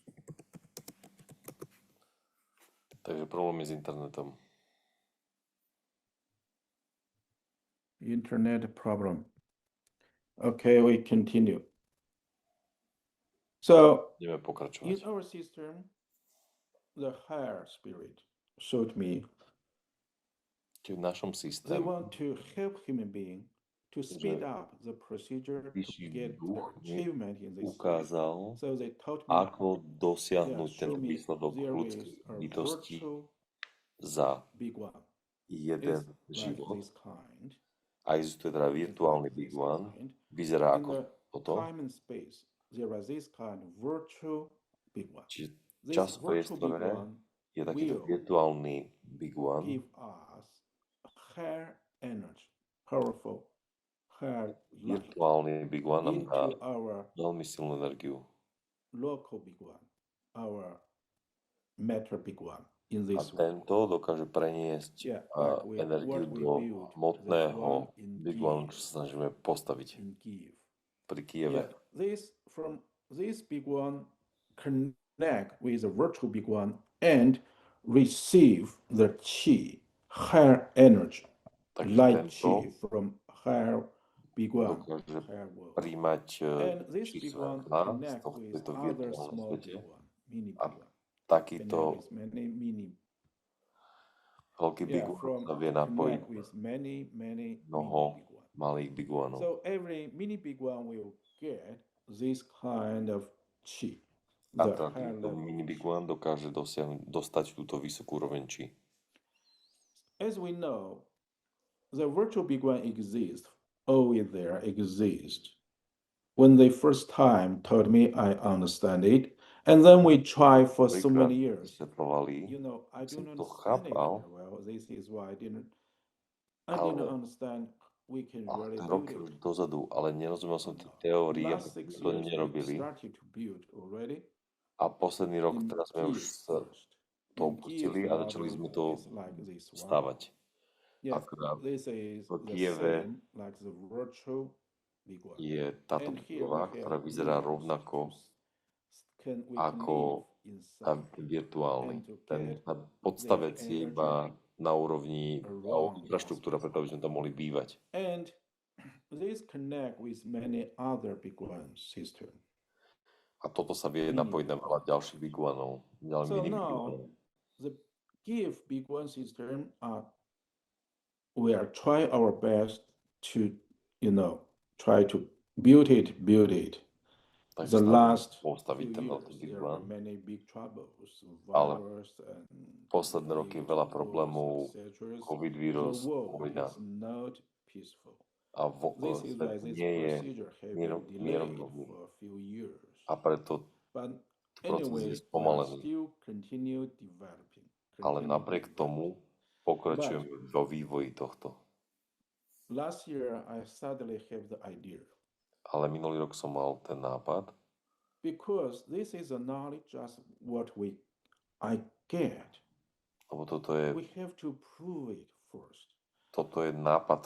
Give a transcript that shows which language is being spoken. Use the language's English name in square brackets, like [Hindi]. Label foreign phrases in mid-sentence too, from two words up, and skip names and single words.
[Slovak] Takže problémy s internetom. [English] Internet problem. Okay, we continue. So, [Slovak] Ideme [English] in [Slovak] pokračovať. [English] our system, the higher spirit showed me [Slovak] Čiže v našom [English] they [Slovak] systéme [English] want to help human being to speed up the procedure to [Slovak] vyšší [English] get [Slovak] duch [English] their [Slovak] mi [English] achievement in this life. [Slovak] ukázal, [English] So they taught me, [Slovak] ako [English] yeah, [Slovak] dosiahnuť [English] show [Slovak] tento [English] me [Slovak] výsledok [English] there [Slovak] ľudskej [English] is a [Slovak] bytosti [English] virtual [Slovak] za [English] big one. [Slovak] jeden [English] It's like [Slovak] život. [English] this kind. [Slovak] A existuje teda [English] It's [Slovak] virtuálny [English] like Big this One, kind. [Slovak] vyzerá [English] In [Slovak] ako [English] the [Slovak] toto, [English] time and space, there is this kind of virtual big one. [Slovak] čiže [English] This [Slovak] čas v [English] virtual big [Slovak] priestore [English] one [Slovak] je takýto [English] will [Slovak] virtuálny Big One, [English] give us higher energy, powerful, higher light [Slovak] virtuálny Big One nám dá [English] into our [Slovak] veľmi silnú energiu. [English] local big one, our matter big one in [Slovak] A [English] this world. [Slovak] tento dokáže preniesť [English] Yeah, like [Slovak] energiu [English] what we [Slovak] do [English] build, the [Slovak] hmotného [English] one in [Slovak] Big One, čo [English] Kiev, [Slovak] sa snažíme postaviť [English] in Kiev. [Slovak] pri Kieve. [English] Yeah, this big one connect with the virtual big one and receive the chi, higher energy, [Slovak] Takže [English] light [Slovak] tento [English] chi from higher big one, [Slovak] dokáže [English] higher world. [Slovak] príjmať [English] And this [Slovak] či [English] big one [Slovak] svetla z [English] connect with [Slovak] tohto [English] other [Slovak] virtuálnom [English] small [Slovak] svete. [English] big one, mini [Slovak] A [English] big one. [Slovak] takýto [English] Connect with many mini, [Slovak] veľký Big [English] yeah, [Slovak] One [English] from [Slovak] sa vie napojiť [English] connect with many mini [Slovak] mnoho [English] big one. [Slovak] malých Big Oneov. [English] So every mini big one will get this kind of chi, [Slovak] A [English] the [Slovak] teda [English] higher [Slovak] tento [English] level [Slovak] mini [English] of [Slovak] Big [English] chi. [Slovak] One dokáže dostať túto vysokú úroveň chi. [English] As we know, the virtual big one exists, always there exists. When they first time told me, I understand it, and then we try for so [Slovak] Prvýkrát [English] many years. [Slovak] vysvetľovali, [English] You know, I [Slovak] som [English] don't [Slovak] to [English] understand it [Slovak] chápal, [English] very well. This is why I didn't [Slovak] ale [English] understand we can [Slovak] a [English] really [Slovak] to [English] build [Slovak] roky [English] it. [Slovak] už dozadu, ale nerozumel som [English] No. [Slovak] tej teórii a [English] Last 6 [Slovak] preto to [English] years we [Slovak] nerobili. [English] started to build already [Slovak] A posledný rok [English] in [Slovak] teraz sme už [English] Kiev [Slovak] sa [English] first. [Slovak] to [English] In Kiev [Slovak] opustili a začali [English] model [Slovak] sme to [English] is like this one. [Slovak] stavať. [English] Yeah, [Slovak] Akurát [English] this is [Slovak] v [English] the [Slovak] Kieve [English] same like the virtual big one. [Slovak] je táto [English] And here [Slovak] budova, [English] we [Slovak] ktorá [English] have [Slovak] vyzerá [English] rules [Slovak] rovnako [English] we can [Slovak] ako [English] live [Slovak] tá [English] inside [Slovak] virtuálny. [English] and to [Slovak] Ten [English] get [Slovak] podstavec [English] their [Slovak] je [English] energy [Slovak] iba na úrovni [English] around [Slovak] infraštruktúra, [English] us. [Slovak] preto aby sme tam mohli bývať. [English] And this connect with many other big one system. [Slovak] A toto sa vie [English] Mini [Slovak] napojiť na [English] Big [Slovak] veľa [English] One. [Slovak] ďalších Big Oneov, ďalej [English] So [Slovak] mini Big [English] now [Slovak] Oneov. [English] the give big one system we are trying our best to try to build it. [Slovak] Takže [English] The [Slovak] snažíme [English] last [Slovak] postaviť [English] few [Slovak] ten [English] years [Slovak] veľký Big [English] there were [Slovak] One, [English] many big troubles, [Slovak] ale [English] virus and [Slovak] posledné roky [English] conflict, [Slovak] veľa [English] wars, [Slovak] problémov, [English] etc. [Slovak] COVID [English] The [Slovak] vírus, [English] world [Slovak] vojna. [English] is not peaceful. [Slovak] A [English] This is why [Slovak] svet [English] this [Slovak] nie je [English] procedure have been delayed [Slovak] mieromilovný. [English] for a few years. [Slovak] A preto [English] But [Slovak] proces [English] anyway, [Slovak] je [English] we are [Slovak] spomalený. [English] still continue developing. [Slovak] Ale napriek tomu pokračujeme vo vývoji tohto. [English] Last year, I suddenly have the idea [Slovak] Ale minulý rok som mal ten nápad, [English] because this is a knowledge just what I get. [Slovak] lebo toto je [English] We have to prove it first. [Slovak] nápad,